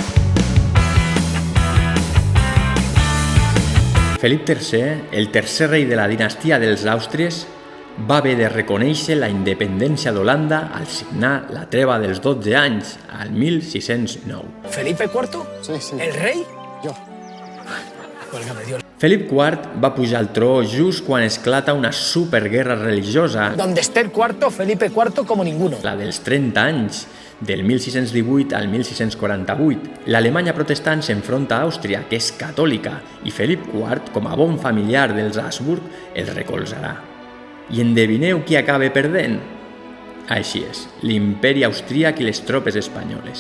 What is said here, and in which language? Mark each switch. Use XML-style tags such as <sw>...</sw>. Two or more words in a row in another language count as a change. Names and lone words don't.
<ca>Felip III, el tercer rei de la dinastia dels Àustries, va haver de reconèixer la independència d'Holanda al signar la treva dels 12 anys, al 1609.</ca> <es>¿Felipe IV? Sí. ¿El rey? Yo. Válgame Dios.</es> <ca>Felip IV va pujar al tro just quan esclata una superguerra religiosa,</ca> <es>Donde esté el cuarto, Felipe IV como ninguno.</es> <ca>la dels 30 anys, del 1618 al 1648. L'Alemanya protestant s'enfronta a Àustria, que és catòlica, i Felip IV, com a bon familiar dels Habsburg, els recolzarà. I endevineu qui acaba perdent? Així és, l'imperi austríac i les tropes espanyoles.</ca>